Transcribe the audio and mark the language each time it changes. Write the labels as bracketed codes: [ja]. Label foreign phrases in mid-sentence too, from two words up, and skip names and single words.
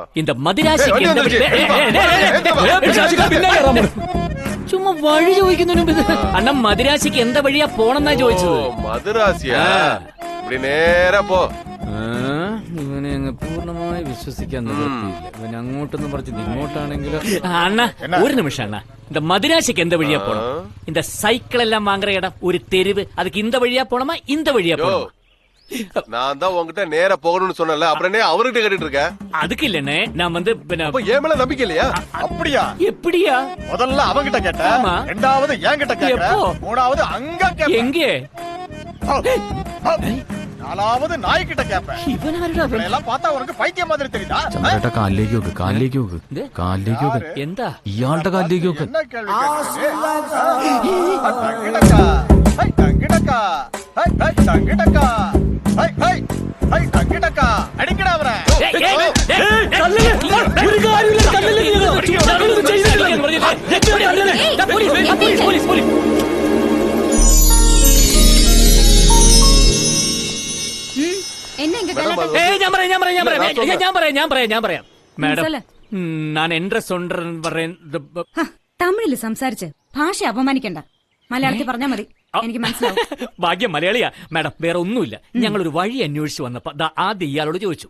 [ml] இந்த മദിരാശിക്ക് ചുമ്മാ വഴി ചോദിക്കുന്നതിന് അണ്ണ മദിരാശിക്ക് എന്താ വഴിയാ പോണെന്നാ ചോദിച്ചത്. മദിരാശിയാ? നേരെ പോ. ഇവനെ അങ്ങ് പൂർണ്ണമായി വിശ്വസിക്കാൻ നിവൃത്തിയില്ല. ഇവൻ അങ്ങോട്ടൊന്നും പറഞ്ഞത് ഇങ്ങോട്ടാണെങ്കിലും. അണ്ണ ഒരു നിമിഷം അണ്ണ, [ta] இந்த மதுராசிக்கு எந்த வழியா போனோம்? இந்த சைக்கிள் எல்லாம் வாங்குற இடம் ஒரு தெருவு, அதுக்கு இந்த வழியா போனோமா இந்த வழியா போனோமா? நான் தான் உன்கிட்ட நேரா போகணும்னு சொன்னல அப்புறம் என்ன அவர்கிட்ட கேட்டுட்டு இருக்க அதுக்கு இல்லண்ணே நான் வந்து அப்ப ஏன் மேல நம்பிக்கை இல்லையா அப்படியா? எப்படியா முதல்ல அவங்கிட்ட கேட்ட, ஆமா. ரெண்டாவது என்கிட்ட கேட்ட, எப்போ? மூணாவது அங்க கேட்ட, எங்கே நாலாவது நாய்கிட்ட கேப்ப. [ml] ഇവനാരടാ [ta] இவனை எல்லாம் பார்த்தா உனக்கு பைத்தியம் மாதிரி தெரியுதா? [ml] ചന്ദ്രേട്ടാ കാലിലേക്ക് നോക്ക് കാലിലേക്ക് നോക്ക് ഇത്? കാലിലേക്ക് നോക്ക് എന്താ ഇയാളുടെ കാലിലേക്ക് നോക്ക് [ta] என்ன கேள்வி கேட்டீங்க? தங்கிடக்கா, ஹை தங்கிடக்கா, ஹை ஹை தங்கிடக்கா, ஹை ஹை ஹை தங்கிடக்கா, அடிக்கடா அவரை. [ml] ഒരു കാര്യമില്ല പോലീസ് [ta] என்ன இங்க [ml] ഞാൻ പറയാം മാഡം [ta] சொல்லு. [ml] ഞാൻ എന്റെ സ്വന്തം തമിഴില് സംസാരിച്ച് ഭാഷ അപമാനിക്കണ്ട. മലയാളത്തിൽ പറഞ്ഞാ മതി, എനിക്ക് മനസ്സിലാവും. ഭാഗ്യം മലയാളിയാ മാഡം. വേറെ ഒന്നുമില്ല, ഞങ്ങൾ ഒരു വഴി അന്വേഷിച്ചു വന്നപ്പോ ആദ്യം ഇയാളോട് ചോദിച്ചു,